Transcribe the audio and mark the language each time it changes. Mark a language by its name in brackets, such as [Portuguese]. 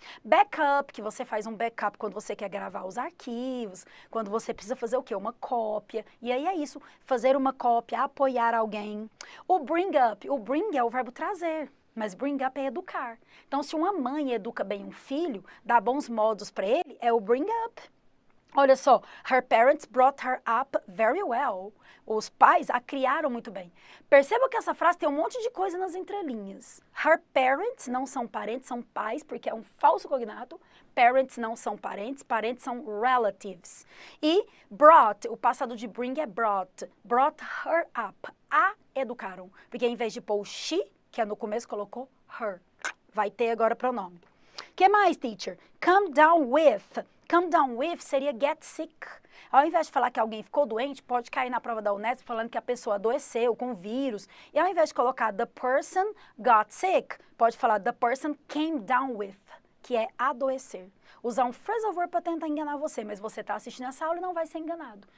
[Portuguese] Backup, que você faz um backup quando você quer gravar os arquivos, quando você precisa fazer o quê? Uma cópia. E aí é isso, fazer uma cópia, apoiar alguém. O bring é o verbo trazer. Mas bring up é educar. Então, se uma mãe educa bem um filho, dá bons modos para ele, é o bring up. [English] Olha só, her parents brought her up very well. [Portuguese] Os pais a criaram muito bem. Perceba que essa frase tem um monte de coisa nas entrelinhas. Her parents não são parentes, são pais, porque é um falso cognato. Parents não são parentes, parentes são relatives. E brought, o passado de bring é brought. Brought her up. A educaram. Porque em vez de pôr o she, que é no começo, colocou her. Vai ter agora pronome. O que mais, teacher? Come down with. [English] Come down with seria get sick. [Portuguese] Ao invés de falar que alguém ficou doente, pode cair na prova da Unesp falando que a pessoa adoeceu com vírus. E ao invés de colocar the person got sick, pode falar the person came down with, que é adoecer. Usar um phrasal verb para tentar enganar você, mas você está assistindo essa aula e não vai ser enganado.